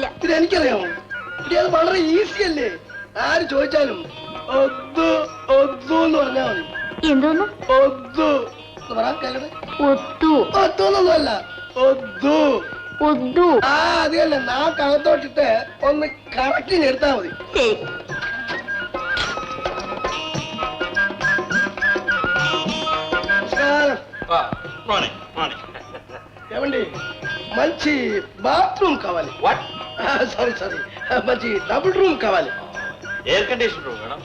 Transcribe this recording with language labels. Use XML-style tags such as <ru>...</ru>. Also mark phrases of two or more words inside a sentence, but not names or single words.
<ml>എനിക്കറിയാമോ? അത് വളരെ ഈസി അല്ലേ. ആര് ചോദിച്ചാലും ഒന്നു പറഞ്ഞാൽ മതി. എന്തോന്ന്? ഒന്നു കേക്കട്ടെ. ഒത്തു. ഒത്തൊന്നല്ല, ഒന്നു. ഒത്തു. ആ അത് തന്നെ. നാക്കകത്തോട്ടിട്ട് ഒന്ന് കറക്റ്റിന് എടുത്താൽ മതി. ശരി.</ml> <te>ఏమండి మంచి బాత్రూమ్ కావాలి. వాట్? సారీ మంచి</te> <en>double room</en> <te>కావాలి.</te> <en>air condition room madam.</en>